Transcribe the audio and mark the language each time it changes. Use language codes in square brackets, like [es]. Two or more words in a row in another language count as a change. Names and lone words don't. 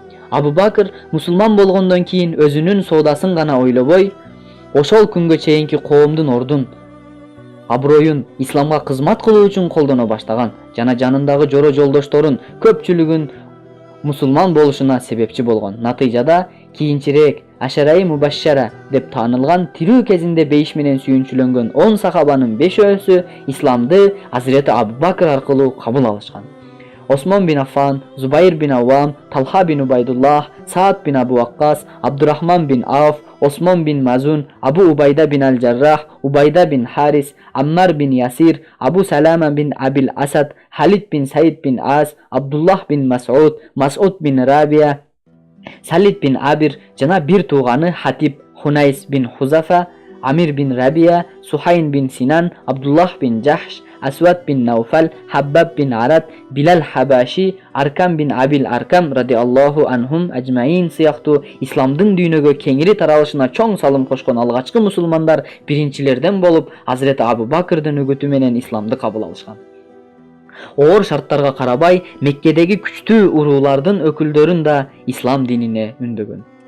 [ky] Абу Бакр мусулман болгондон кийин өзүнүн соодасын гана ойлобой, ошол күнгө чейинки коомдун ордун, аброюн исламга кызмат кылуу үчүн колдоно баштаган жана жанындагы жоро жолдошторун көпчүлүгүн мусулман болушуна себепчи болгон. Натыйжада кийинчерээк Aşara-i Mubaşşara деп tanılgan tiriүү кезинде бейиш менен сүйүнчүлөнгөн 10 сахабанын 5-өсү исламды Hazreti Abu Bakr аркылуу кабыл алышкан. Осмон бин Аффан, Зубайр бин Аввам, Талха бин Убайдуллах, Саад бин Абу Ваккас, Абдурахман бин Ауф, Осмон бин Мазун, Абу Убайда бин Аль-Жаррах, Убайда бин Харис, Аммар бин Ясир, Абу Салама бин Абил Асад, Халид бин Саид бин Ас, Абдуллах бин Мас'уд, Мас'уд бин Рабия, Салид бин Абир жана бир тууганы Хатиб, Хунайс бин Хузафа, Амир бин Рабия, Сухайн бин Синан, Абдуллах бин Джахш, Асвад бин Науфал, Хаббаб бин Арат, Билал Хабаши, Аркам бин Абил Аркам [ar] رضي الله عنهم أجمعين [ky] сыяктуу исламдын дүйнөгө кеңири таралышына чоң салым кошкон алгачкы мусулмандар биринчилерден болуп Hazreti Abu Bakrдын үгүтү менен исламды кабыл алышкан. Оор шарттарга карабай Меккедеги күчтүү уруулардын өкүлдөрүн да ислам динине үндөгөн.